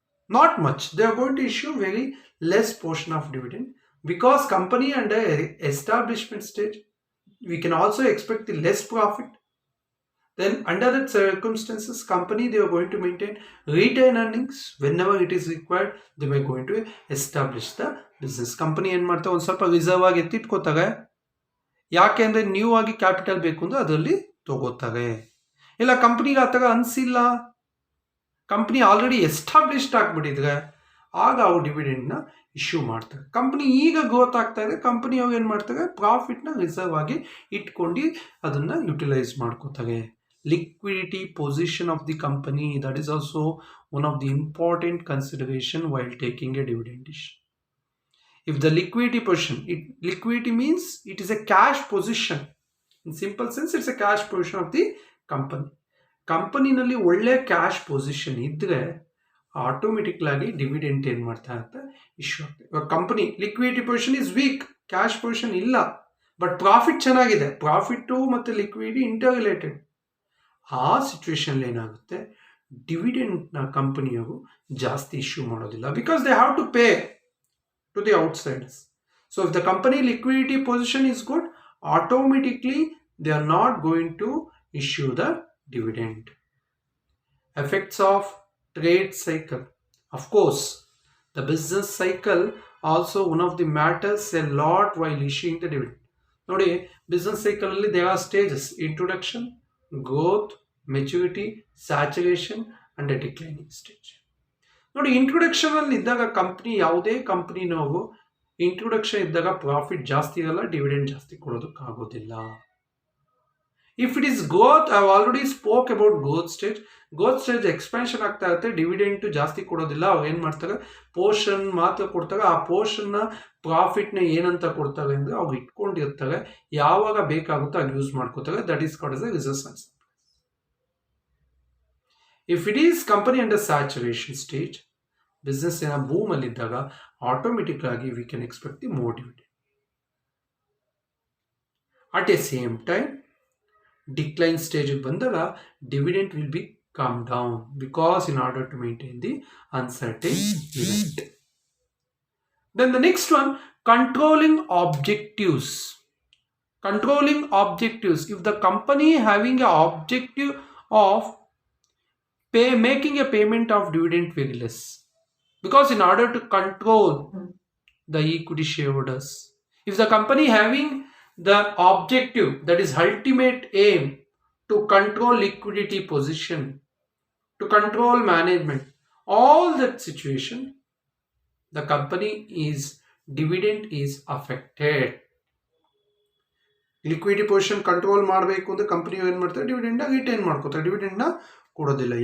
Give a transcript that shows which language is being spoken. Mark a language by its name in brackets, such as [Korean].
[English] Not much, they are going to issue very less portion of dividend, because company under establishment stage we can also expect the less profit. Then under that circumstances company they are going to maintain retain earnings whenever it is required, they are going to establish the business. [Kannada] Company ಏನು ಮಾಡ್ತಾರೆ, ಒಂದು ಸ್ವಲ್ಪ reserve ಆಗಿ ಎತ್ತಿಟ್ಕೋತಾರೆ. ಯಾಕೆ ಅಂದರೆ new ಆಗಿ capital ಬೇಕು ಅಂದ್ರೆ ಅದರಲ್ಲಿ ತಗೋತಾರೆ. ಇಲ್ಲ ಕಂಪ್ನಿಗೆ ಆ ಥರ ಅನಿಸಿಲ್ಲ, ಕಂಪ್ನಿ ಆಲ್ರೆಡಿ ಎಸ್ಟಾಬ್ಲಿಷ್ಡ್ ಆಗಿಬಿಟ್ಟಿದ್ರೆ ಆಗ ಅವ್ರು ಡಿವಿಡೆಂಡ್ನ ಇಶ್ಯೂ ಮಾಡ್ತಾರೆ. ಕಂಪ್ನಿ ಈಗ ಗ್ರೋತ್ ಆಗ್ತಾ ಇದೆ, ಕಂಪ್ನಿ ಅವ್ರು ಏನು ಮಾಡ್ತಾರೆ, ಪ್ರಾಫಿಟ್ನ ರಿಸರ್ವ್ ಆಗಿ ಇಟ್ಕೊಂಡು ಅದನ್ನು ಯುಟಿಲೈಸ್ ಮಾಡ್ಕೋತಾರೆ. [English] Liquidity position of the company, that is also one of the important consideration while taking a dividend decision. If the liquidity position, liquidity means it is a cash position. In simple sense, it's a cash position of the company. [Kannada] ಕಂಪನಿನಲ್ಲಿ ಒಳ್ಳೆ cash position ಇದ್ದರೆ ಆಟೋಮೆಟಿಕ್ಲಾಗಿ dividend ಏನು ಮಾಡ್ತಾ ಇರುತ್ತೆ, issue ಆಗ್ತದೆ. ಇವಾಗ company [English] liquidity position is weak, [Kannada] cash position ಇಲ್ಲ, but profit ಚೆನ್ನಾಗಿದೆ, profit ಮತ್ತು ಲಿಕ್ವಿಡಿಟಿ ಇಂಟರ್ ರಿಲೇಟೆಡ್. ಆ ಸಿಚುವೇಶನ್ ಏನಾಗುತ್ತೆ, ಡಿವಿಡೆಂಡ್ನ ಕಂಪನಿಯವರು ಜಾಸ್ತಿ ಇಶ್ಯೂ ಮಾಡೋದಿಲ್ಲ, [English] Because they have to pay to the outsiders. So if the company liquidity position is good, automatically they are not going to issue the dividend. Effects of trade cycle. Of course, the business cycle also one of the matters a lot while issuing the dividend. ನೋಡಿ, business cycle ಅಲ್ಲಿ there are stages: introduction, growth, maturity, saturation and a declining stage. [Kannada] ನೋಡಿ, introduction ಅಲ್ಲಿ ಇದ್ದಾಗ company, ಯಾವುದೇ company ನಾವು introduction ಇದ್ದಾಗ profit ಜಾಸ್ತಿ ಇರಲ್ಲ, ಡಿವಿಡೆಂಡ್ ಜಾಸ್ತಿ ಕೊಡೋದಕ್ಕಾಗೋದಿಲ್ಲ. [English] If it is growth, I have already spoke about growth stage. [Kannada] Growth stage expansion ಆಗ್ತಾ ಇರುತ್ತೆ, ಡಿವಿಡೆಂಟ್ ಜಾಸ್ತಿ ಕೊಡೋದಿಲ್ಲ. ಅವ್ರು ಏನು ಮಾಡ್ತಾರೆ, ಪೋರ್ಷನ್ ಮಾತ್ರ ಕೊಡ್ತಾರೆ. ಆ ಪೋರ್ಷನ್ನ ಪ್ರಾಫಿಟ್ನ ಏನಂತ ಕೊಡ್ತಾರೆ ಅಂದರೆ ಅವ್ರು ಇಟ್ಕೊಂಡಿರ್ತಾರೆ, ಯಾವಾಗ ಬೇಕಾಗುತ್ತೋ ಆಗ ಯೂಸ್ ಮಾಡ್ಕೋತಾರೆ. [English] That is called as a reserves and surplus. If it is company under saturation stage, [Kannada] business ಏನೋ ಬೂಮಲ್ಲಿ ಇದ್ದಾಗ ಆಟೋಮೆಟಿಕ್ ಆಗಿ [English] We can expect the more dividend. At a same time decline stage ಬಂದಾಗ dividend will be come down, because in order to maintain the uncertain event. Then the next one, controlling objectives. Controlling objectives. If the company having an objective of making a payment of dividend very less, because in order to control the equity shareholders, if the company having the objective, that is ultimate aim, to control liquidity position, to control management, all that situation, the company is dividend is affected. [Kannada] Liquidity position control ಮಾಡಬೇಕು ಅಂದರೆ company ಏನು ಮಾಡ್ತಾರೆ, ಡಿವಿಡೆಂಡ್ನ retain ಮಾಡ್ಕೋತಾರೆ, ಡಿವಿಡೆಂಡ್ನ ಕೊಡೋದಿಲ್ಲ.